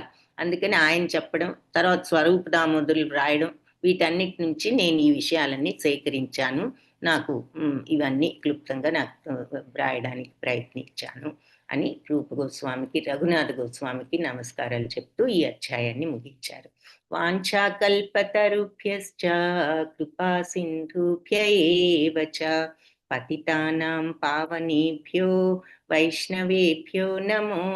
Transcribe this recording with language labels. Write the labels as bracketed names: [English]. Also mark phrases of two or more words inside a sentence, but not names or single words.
[Telugu] అందుకని ఆయన చెప్పడం, తర్వాత స్వరూప దామోదరులు రాయడం, వీటన్నిటి నుంచి నేను ఈ విషయాలన్నీ సేకరించాను, నాకు ఇవన్నీ క్లుప్తంగా నాకు రాయడానికి ప్రయత్నించాను అని రూప గోస్వామికి రఘునాథ గోస్వామికి నమస్కారాలు చెప్తూ ఈ అధ్యాయాన్ని ముగించారు. [Sanskrit] వాంఛాకల్పతరుభ్యశ్చ కృపా సింధుభ్య ఏవ చ పతితానాం పావనేభ్యో వైష్ణవేభ్యో నమో